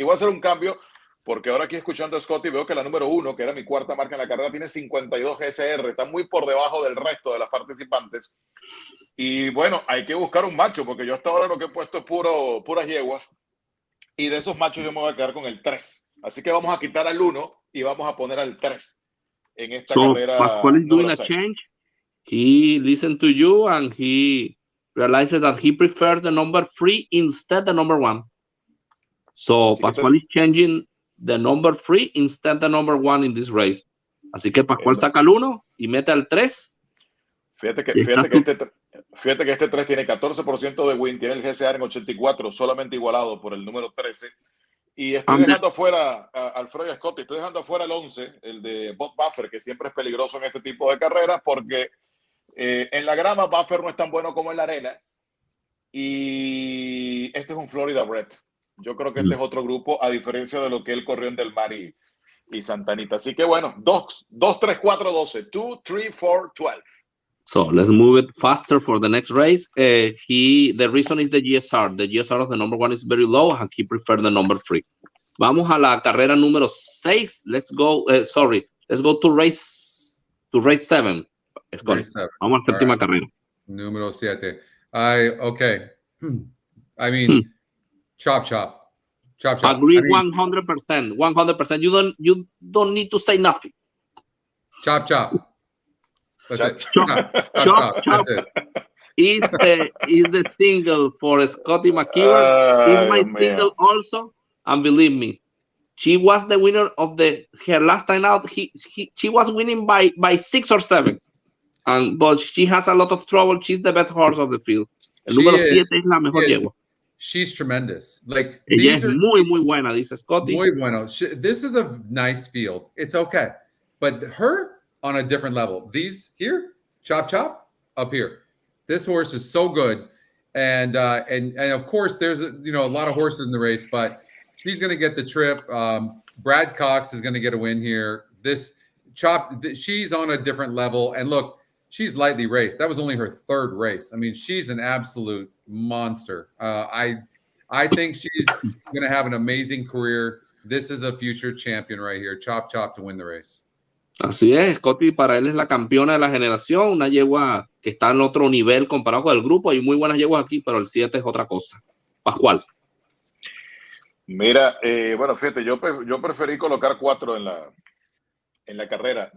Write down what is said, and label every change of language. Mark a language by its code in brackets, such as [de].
[es] Y voy a hacer un cambio, porque ahora aquí escuchando a Scotty veo que la número 1, que era mi cuarta marca en la carrera, tiene 52 GSR, está muy por debajo del resto de las participantes. Y bueno, hay que buscar un macho, porque yo hasta ahora lo que he puesto es puras yeguas, y de esos machos yo me voy a quedar con el 3. Así que vamos a quitar al 1 y vamos a poner al 3 en esta carrera. [en] Pascual is doing a change. He listened to you and he realizes that he prefers the number 3 instead the number 1. So Pascual is changing the number 3 instead the number 1 in this race. [es] Así que Pascual saca el 1 y mete al 3. Fíjate que este 3 tiene 14% de win, tiene el GCR en 84, solamente igualado por el número 13. Y estoy dejando afuera a Alfredo y Scotty, estoy dejando afuera el 11, el de Bob Buffer, que siempre es peligroso en este tipo de carreras, porque en la grama Buffer no es tan bueno como en la arena. Y este es un Florida Red. Yo creo que este es otro grupo, a diferencia de lo que él corrió en Del Mar y Santanita. Así que bueno, 2, 3, 4, 12. 2, 3, 4, 12. [en] So let's move it faster for the next race. The reason is the GSR. The GSR of the number 1 is very low, and he preferred the number 3. [es] Vamos a la carrera número 6. [en] Let's go. Let's go to race 7. [es] Vamos a la séptima carrera. Número 7. [en] Okay. I mean, chop. Agree 100%. 100%. You don't need to say nothing. Chop. That's it. Chop. That's it. Is the single for Scotty McKeever. Is my single also, and believe me, she was the winner of her last time out. She was winning by 6 or 7, but she has a lot of trouble. She's the best horse of the field. [es] El número 7 es la mejor yegua. [en] She's tremendous. Like [es] ella es muy buena, dice Scotty. Muy bueno. [en] This is a nice field. It's okay, but her on a different level. These here, chop up here. This horse is so good, and of course there's a lot of horses in the race, but she's going to get the trip. Brad Cox is going to get a win here. This chop, she's on a different level, and look, she's lightly raced. That was only her 3rd race. I mean, she's an absolute monster. I think she's going to have an amazing career. This is a future champion right here. Chop to win the race. [es] Así es, Scotty para él es la campeona de la generación, una yegua que está en otro nivel comparado con el grupo. Hay muy buenas yeguas aquí, pero el 7 es otra cosa. Pascual. Mira, bueno, fíjate, yo preferí colocar 4 en la carrera.